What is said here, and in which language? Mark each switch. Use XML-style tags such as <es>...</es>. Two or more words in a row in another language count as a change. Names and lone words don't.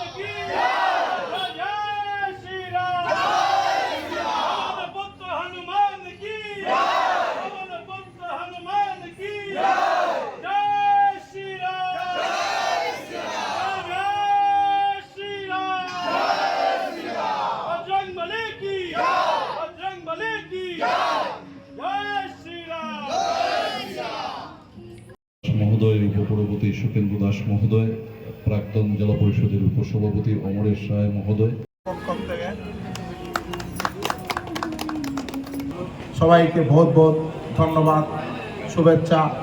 <hi>की जय, जय श्री राम, जय श्री राम, पवन पुत्र हनुमान की जय, पवन पुत्र हनुमान की जय, जय श्री राम, जय श्री राम, जय श्री राम, जय श्री राम, बजरंगबली की जय, बजरंगबली की जय, जय श्री राम, जय श्री राम।</hi> <bn>মহোদয়, উপসভাপতি সুকেন্দ্র দাস মহোদয়, প্রাক্তন জেলা পরিষদের উপসভাপতি অমরেশ রায় মহোদয়, সবাইকে বহুত বহুত ধন্যবাদ, শুভেচ্ছা।</bn>